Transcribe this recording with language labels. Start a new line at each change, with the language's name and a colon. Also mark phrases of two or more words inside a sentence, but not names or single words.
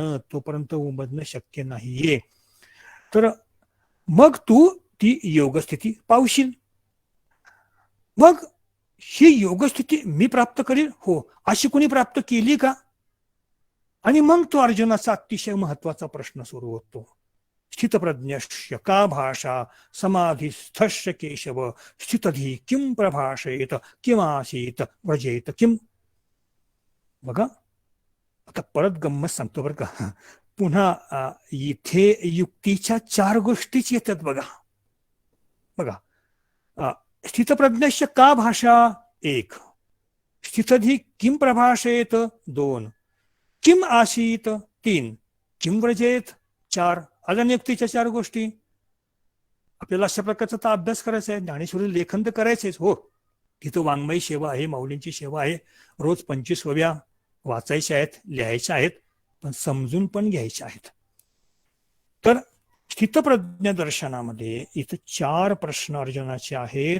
Marathi: तोपर्यंत उमजणं शक्य नाहीये. तर मग तू ती योगस्थिती पावशील. मग ही योगस्थिती मी प्राप्त करील, हो, अशी कोणी प्राप्त केली का? आणि मग तो अर्जुनाचा अतिशय महत्वाचा प्रश्न सुरू होतो.
Sanskrit: स्थितप्रज्ञस्य का भाषा समाधिस्थस्य केशव स्थितधी किं प्रभाषेत किमासीत व्रजेत किम.
Marathi: बघा, आता परत गंमत सांगतो बरं का. पुन्हा इथे युक्तीच्या 4 गोष्टीच येतात बघा. बघा,
Sanskrit: स्थितप्रज्ञस्य का भाषा 1, स्थितधी किं प्रभाषेत 2, किम आसीत 3, किम व्रजेत 4.
Marathi: आल्या युक्तीच्या 4 गोष्टी. आपल्याला अशा प्रकारचा तर अभ्यास करायचा आहे, ज्ञानेश्वरी लेखन तर करायचेच, हो. तिथं वाङ्मयी सेवा आहे, माऊलींची सेवा आहे, रोज 25 वव्या वाचायच्या आहेत, लिहायच्या आहेत, पण समजून पण घ्यायच्या आहेत. तर स्थितप्रज्ञ दर्शनामध्ये इथं 4 प्रश्न अर्जुनाचे आहेत.